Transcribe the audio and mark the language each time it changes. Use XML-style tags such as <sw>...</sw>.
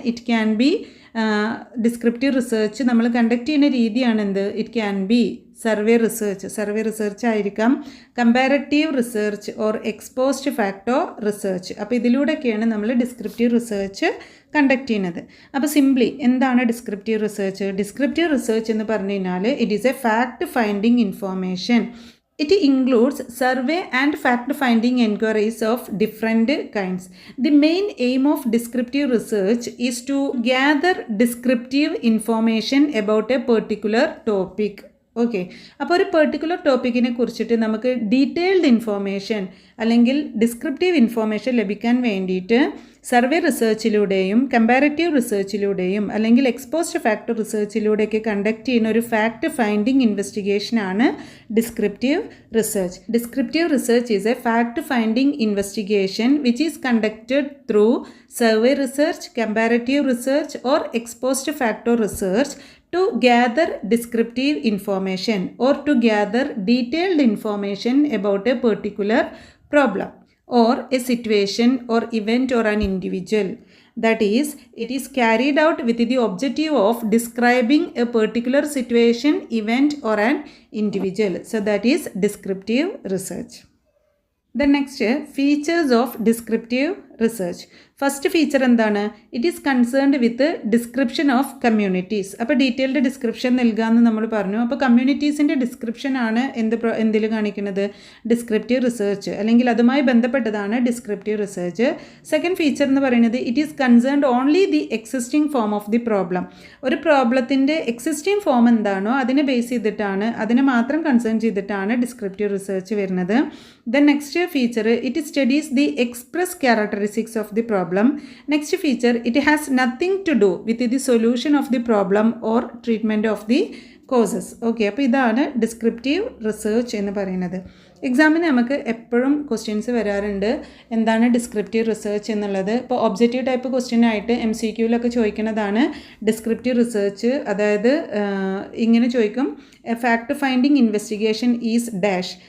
<en>it can be descriptive research</en> <ml>നമ്മൾ conduct ചെയ്യുന്ന രീതിയാണ് എന്ത്,</ml> <en>it can be survey research</en> <ml>ആയിരിക്കാം, comparative research or exposed facto research. അപ്പോൾ ഇതിലൂടെയൊക്കെയാണ് നമ്മൾ ഡിസ്ക്രിപ്റ്റീവ് റിസർച്ച് കണ്ടക്ട് ചെയ്യുന്നത്. അപ്പോൾ സിംപ്ലി എന്താണ് ഡിസ്ക്രിപ്റ്റീവ് റിസർച്ച്? ഡിസ്ക്രിപ്റ്റീവ് റിസർച്ച് എന്ന് പറഞ്ഞു കഴിഞ്ഞാൽ</ml> <en>It is a fact finding information. It includes survey and fact-finding enquiries of different kinds. The main aim of descriptive research is to gather descriptive information about a particular topic.</en> <ml>Okay, അപ്പോൾ ഒരു particular ടോപ്പിക്കിനെ കുറിച്ചിട്ട് നമുക്ക് detailed information അല്ലെങ്കിൽ descriptive information ലഭിക്കാൻ വേണ്ടിയിട്ട് survey റിസർച്ചിലൂടെയും comparative റിസർച്ചിലൂടെയും അല്ലെങ്കിൽ exposed fact റിസർച്ചിലൂടെയൊക്കെ conduct ചെയ്യുന്ന ഒരു fact finding ഇൻവെസ്റ്റിഗേഷനാണ് descriptive research.</ml> <en>Descriptive research is a fact finding investigation which is conducted through survey research, comparative research or ex post facto research to gather descriptive information or to gather detailed information about a particular problem or a situation or event or an individual. That is, it is carried out with the objective of describing a particular situation, event or an individual. So that is descriptive research. The next features of descriptive research.</en> <ml>First feature എന്താണ്?</ml> <en>It is concerned with description of communities.</en> <ml>അപ്പോൾ detailed description നൽകാമെന്ന് നമ്മൾ പറഞ്ഞു. അപ്പോൾ കമ്മ്യൂണിറ്റീസിൻ്റെ ഡിസ്ക്രിപ്ഷനാണ് എന്തിൽ കാണിക്കുന്നത്? Descriptive research, അല്ലെങ്കിൽ അതുമായി ബന്ധപ്പെട്ടതാണ് ഡിസ്ക്രിപ്റ്റീവ് റിസർച്ച്. സെക്കൻഡ് ഫീച്ചർ എന്ന് പറയുന്നത്</ml> <en>It is concerned only the existing form of the problem.</en> <ml>ഒരു പ്രോബ്ലത്തിൻ്റെ എക്സിസ്റ്റിംഗ് ഫോം എന്താണോ അതിനെ ബേസ് ചെയ്തിട്ടാണ്, അതിനെ മാത്രം കൺസേൺ ചെയ്തിട്ടാണ് ഡിസ്ക്രിപ്റ്റീവ് റിസർച്ച് വരുന്നത്.</ml> <en>Then next feature it studies the express characteristics of the problem. Next feature, it has nothing to do with the solution of the problem or treatment of the causes.</en> <ml>Okay, അപ്പോൾ ഇതാണ് descriptive research എന്ന് പറയുന്നത്. എക്സാമിന് നമുക്ക് എപ്പോഴും questions വരാറുണ്ട്, എന്താണ് descriptive research എന്നുള്ളത്. ഇപ്പോൾ ഒബ്ജക്റ്റീവ് ടൈപ്പ് ക്വസ്റ്റ്യൻ ആയിട്ട് MCQയിലൊക്കെ ചോദിക്കുന്നതാണ് ഡിസ്ക്രിപ്റ്റീവ് റിസർച്ച്. അതായത് ഇങ്ങനെ ചോദിക്കും,</ml> <en>A fact finding investigation is dash.</en>